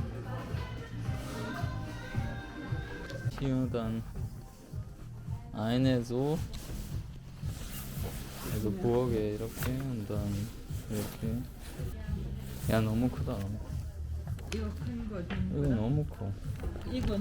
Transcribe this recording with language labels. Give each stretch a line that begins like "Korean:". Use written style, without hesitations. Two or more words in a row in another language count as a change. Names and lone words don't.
German: Hier dann eine so, also Burge 이렇게, und dann 이렇게.
Korean: 야 너무 크다. 이거 큰 거 좀. 이거 너무 커. 이거는